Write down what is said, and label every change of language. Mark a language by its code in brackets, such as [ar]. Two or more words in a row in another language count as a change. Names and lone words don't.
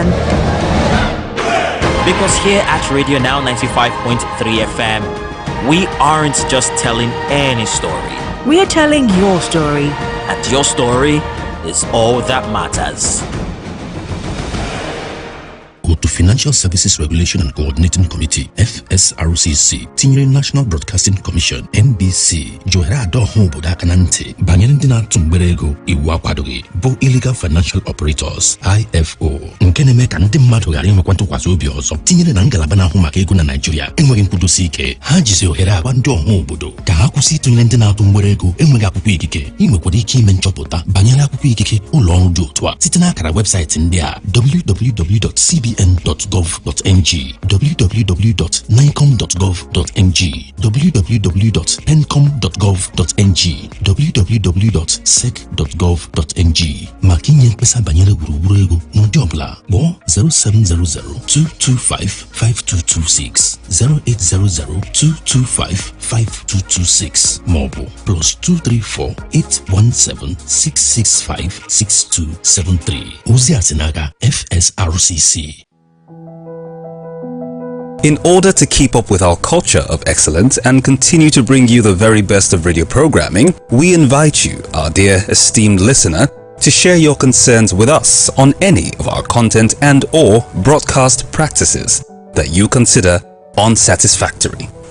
[en] Because here at Radio Now 95.3 FM, we aren't just telling any story. We are telling your story. And your story is all that matters. [ig] Go to Financial Services Regulation and Coordinating Committee FSRCC tinyere National Broadcasting Commission NBC johere ado ho obodo aka na ntị banyere ndị na-atụ mgbere ego iwu akwadoghị bụ [en] Illegal Financial Operators IFO [ig] nke na-eme ka ndị mmadụ ghara inwekwa ntụkwasị obi ọzọ tinyere na ngalaba na-ahụ maka ego na Nigeria enweghị nkwudosi ike. Ha jizi ohere agwa ndị ọha obodo ka ha kwụsị ịtụnyere ndị na-atụ mgbere ego enweghị akwụkwọ ikike. Ị nwekwara ike ime nchọpụta banyere akwụkwọ ikike ụlọ ọrụ dị otu a site n'akara webụsaịtị ndị a www.cbn.gov.ng, www.nicom.gov.ng, www.pencom.gov.ng, www.sec.gov.ng. maka inye mkpesa banyere gburugburu ego n'ụdị ọbụla kpọọ 07002255226, 08002255226 maọbụ +2348176656273. Ozi a si n'aka FSRCC. [en] In order to keep up with our culture of excellence and continue to bring you the very best of radio programming, we invite you, our dear esteemed listener, to share your concerns with us on any of our content and or broadcast practices that you consider unsatisfactory.